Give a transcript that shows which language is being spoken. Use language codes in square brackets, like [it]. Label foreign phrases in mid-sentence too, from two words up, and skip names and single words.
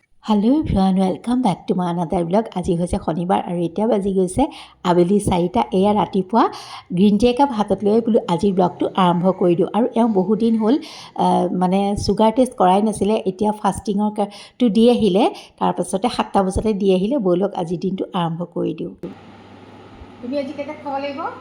[en] hello everyone welcome back to my another blog. [as] আজি হৈছে শনিবাৰ আৰু এতিয়া বাজি গৈছে আবেলি 4টা। এয়া ৰাতিপুৱা [en] green tea [as] একাপ হাতত লৈ বোলো আজিৰ ব্লগটো আৰম্ভ কৰি দিওঁ। আৰু এওঁ বহুত দিন হ'ল মানে [en] sugar test [as] কৰাই নাছিলে, এতিয়া ফাষ্টিঙৰটো দি আহিলে, তাৰপাছতে 7টা বজাতে দি আহিলে। ব'লক আজিৰ দিনটো আৰম্ভ কৰি দিওঁ। তুমি আজি কেইটাত খাব লাগিব?